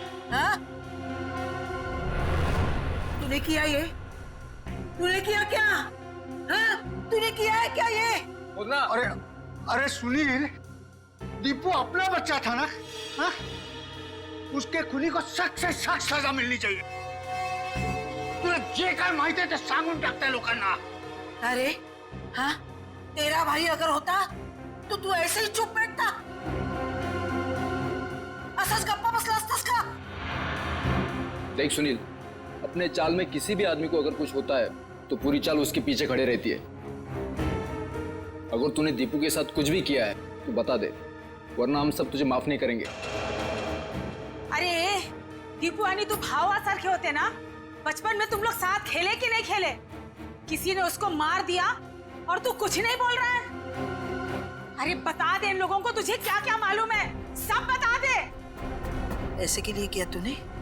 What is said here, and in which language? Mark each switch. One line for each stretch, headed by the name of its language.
Hindi: हाँ? तूने किया ये? तूने किया क्या? हाँ? तूने किया है क्या ये? अरे सुनील, दीपू अपना बच्चा था ना? हाँ? उसके खुनी को सख्त से सख्त सजा मिलनी चाहिए।
Marathi: तुला जे काय माहिती आहे ते सांगून टाकताय लोकांना।
Hindi: अरे हाँ, तेरा भाई अगर होता तो तू ऐसे ही चुप बैठता?
Marathi: असच गप्पा बसला असतास का?
Hindi: देख सुनील, अपने चाल में किसी भी आदमी को अगर कुछ होता है तो पूरी चाल उसके पीछे खड़े रहती है। अगर तूने दीपू के साथ कुछ भी किया है तो बता दे, वरना हम सब तुझे माफ नहीं करेंगे।
Marathi: अरे दीपू आणि तू भावासारखे होते ना?
Hindi: बचपन में तुम लोग साथ खेले कि नहीं खेले? किसी ने उसको मार दिया और तू कुछ नहीं बोल रहा है? अरे बता दे इन लोगों को, तुझे क्या क्या मालूम है, सब बता दे। ऐसे के लिए किया तूने?